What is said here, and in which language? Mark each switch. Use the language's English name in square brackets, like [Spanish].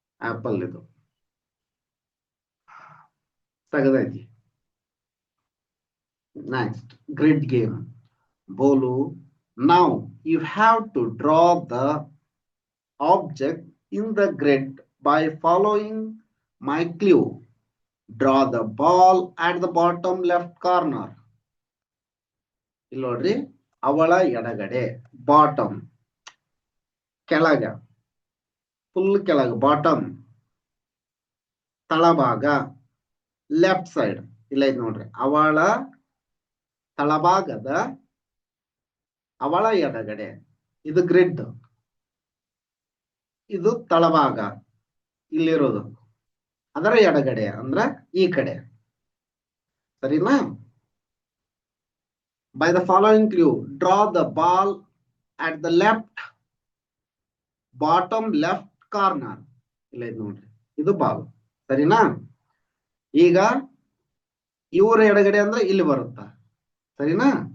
[Kannada] Apple ಇದು ತೆಗೆದೈತಿ. [English] Next, grid game. Bolu, now you have to draw the object in the grid by following my clue. Draw the ball at the bottom left corner. [Kannada] ಇಲ್ಲಿ ನೋಡ್ರಿ, ಅವಳ ಎಡಗಡೆ, bottom ಕೆಳಗ, full ಕೆಳಗ, bottom ತಳಭಾಗ, left side. ಇಲ್ಲ ಇದು ನೋಡ್ರಿ, ಅವಳ ತಳಭಾಗದ, ಅವಳ ಎಡಗಡೆ. ಇದು ಗ್ರಿಡ್, ಇದು ತಳಭಾಗ ಇಲ್ಲಿರೋದು, ಅದರ ಎಡಗಡೆ ಅಂದ್ರ ಈ ಕಡೆ. ಸರಿನಾ? [English] By the following clue, draw the ball at the bottom left corner. [Kannada] ಇಲ್ಲ ಇದು ನೋಡ್ರಿ, ಇದು ಬಾಲ್. ಸರಿನಾ? ಈಗ ಇವರ ಎಡಗಡೆ ಅಂದ್ರೆ ಇಲ್ಲಿ ಬರುತ್ತಾ. ಸರಿನಾ?